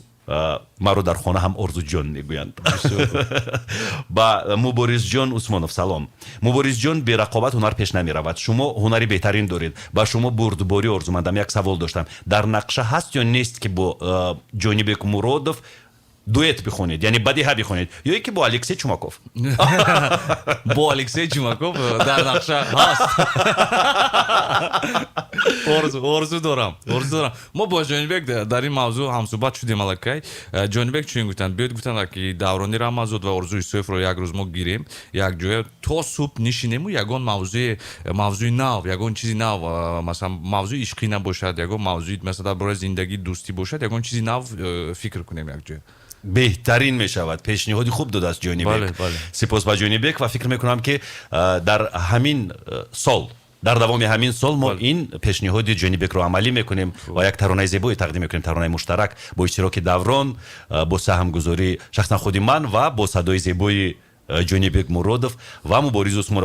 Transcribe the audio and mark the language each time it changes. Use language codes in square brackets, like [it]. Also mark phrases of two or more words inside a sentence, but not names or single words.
[tg] маро дар хона ҳам Орзу ҷон мегӯянд. бо Мубориз ҷон Усмонов салом. Мубориз ҷон ба рақобати ҳунар пеш намеравад. шумо ҳунари беҳтарин доред. бо шумо бурдборӣ орзумандам. як савол доштам. дар нақша ҳаст ё нест ки бо Ҷонибек Муродов дуэт бихонед, яъне бадиҳа бихонед, ё ки бо Алексей Чумаков? Бо Алексей Чумаков дар нақша ҳаст. Орзу дорам. Мо бо Ҷонибек дар ин мавзӯъ ҳамсӯҳбат шудем аллакай. Ҷонибек чунин гуфтанд, биёед гуфтанд ки Даврони Рамазод ва Орзу Исоевро як рӯз мо гирем, як ҷоя то субҳ нишинему, ягон мавзӯи нав, ягон чизи нав, масалан мавзӯи ишқӣ набошад, ягон мавзӯи масалан дар бораи зиндагӣ дӯстӣ бошад, ягон чизи нав фикр кунем як ҷоя. беҳтарин мешавад. пешниҳоди хуб додааст Ҷонибек. сипос бо Ҷонибек ва фикр мекунам ки дар ҳамин сол дар давоми ҳамин сол мо ин пешниҳоди Ҷонибекро амалӣ мекунем ва як таронаи зебое тақдим мекунем, таронаи муштарак бо иштироки Даврон, бо саҳмгузории шахсан худи ман ва бо садои зебои Ҷонибек Муродов ва Мубориз Усмонов.